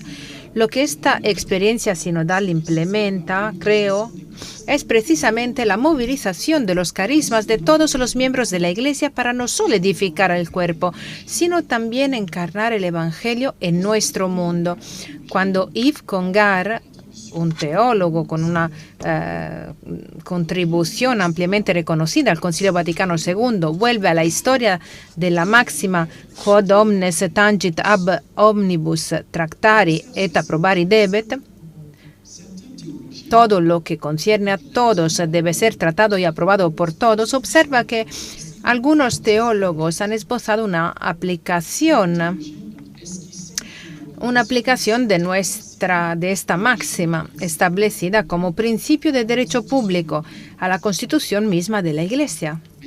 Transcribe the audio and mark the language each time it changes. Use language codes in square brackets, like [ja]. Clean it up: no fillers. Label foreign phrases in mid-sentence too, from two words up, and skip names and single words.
[es] Lo que esta experiencia sinodal implementa, creo, es precisamente la movilización de los carismas de todos los miembros de la Iglesia para no solo edificar el cuerpo, sino también encarnar el Evangelio en nuestro mundo. Cuando Yves Congar, un teólogo con una contribución ampliamente reconocida al Concilio Vaticano II, vuelve a la historia de la máxima [la] quod omnes tangit ab omnibus tractari et approbari debet, [es] todo lo que concierne a todos debe ser tratado y aprobado por todos, observa que algunos teólogos han esbozado una aplicación de esta máxima, establecida como principio de derecho público a la Constitución misma de la Iglesia.